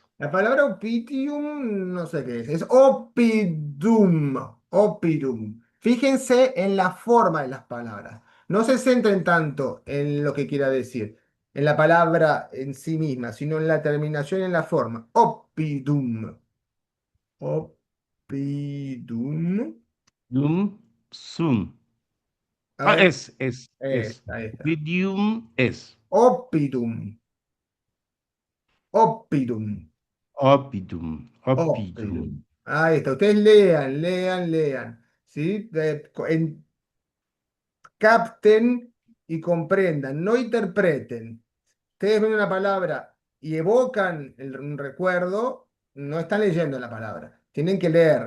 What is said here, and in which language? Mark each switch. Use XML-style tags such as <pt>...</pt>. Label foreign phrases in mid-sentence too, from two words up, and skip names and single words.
<es>La palabra opitium, no sé qué es opidum, opidum. Fíjense en la forma de las palabras. No se centren tanto en lo que quiera decir, en la palabra en sí misma, sino en la terminación y en la forma.</es> <la>Opidum, opidum. Dum sum.</la> <es>A Ah, ver, es. ahí está.</es> <la>Oppidium es. Opidum, opidum, Oppidum, opidum. oppidum.</la> <es>Ahí está. Ustedes lean, lean, lean. ¿Sí? Capten y comprendan, no interpreten. Ustedes ven una palabra y evocan un recuerdo, no están leyendo la palabra, tienen que leer.</es>